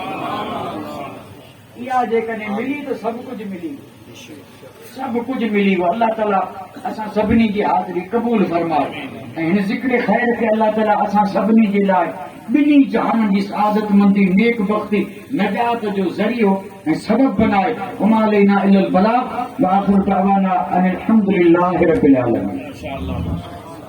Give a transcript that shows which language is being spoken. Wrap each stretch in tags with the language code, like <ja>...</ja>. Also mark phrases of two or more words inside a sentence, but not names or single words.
<sd>इहा जेकॾहिं मिली त सभु कुझु मिली, सभु कुझु मिली वियो। अल्लाह ताला असां सभिनी जी हाज़िरी क़बूल फरमाए, ऐं हिन ज़िक्र ख़ैर खे अल्लाह ताला असां सभिनी जे लाइ ॿिन्ही जहान जी सआदतमंदी, नेक बख़्ती, नजात जो ज़रियो ऐं सबब बनाए।</sd> <ar>وما علينا إلا البلاغ و آخر دعوانا أن الحمد لله رب العالمين.</ar>